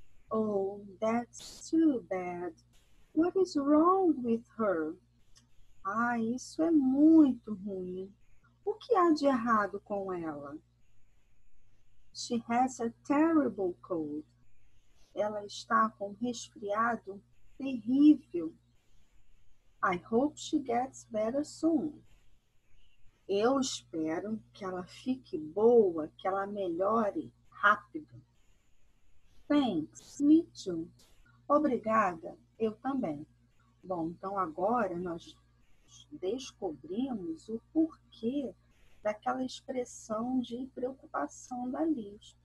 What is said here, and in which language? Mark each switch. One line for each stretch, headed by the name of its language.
English: Oh, that's too bad. What is wrong with her?
Portuguese: Ah, isso é muito ruim. O que há de errado com ela?
English: She has a terrible cold.
Portuguese: Ela está com um resfriado terrível.
English: I hope she gets better soon.
Portuguese: Eu espero que ela fique boa, que ela melhore rápido.
English: Thanks, me too.
Portuguese: Obrigada, eu também. Bom, então agora nós descobrimos o porquê daquela expressão de preocupação da Liz.